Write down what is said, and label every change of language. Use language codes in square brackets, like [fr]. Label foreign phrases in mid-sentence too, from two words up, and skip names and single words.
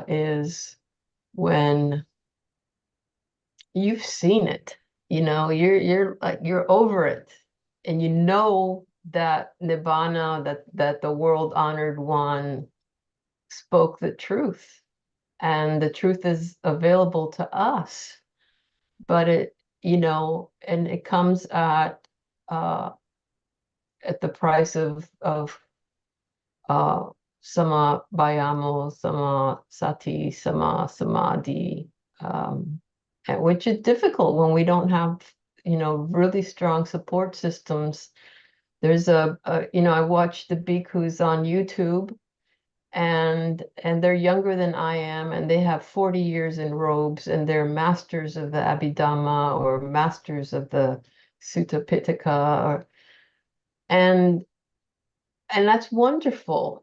[en] is when you've seen it, you're like, you're over it, and that nibbana, that the world honored one spoke the truth, and the truth is available to us, but and it comes at the price of [pi] sama bayamo, sama sati, sama samadhi, [en] which is difficult when we don't have really strong support systems. There's I watch the bhikkhus on YouTube, and they're younger than I am, and they have 40 years in robes, and they're masters of the Abhidhamma or masters of the Sutta Pitaka, and that's wonderful.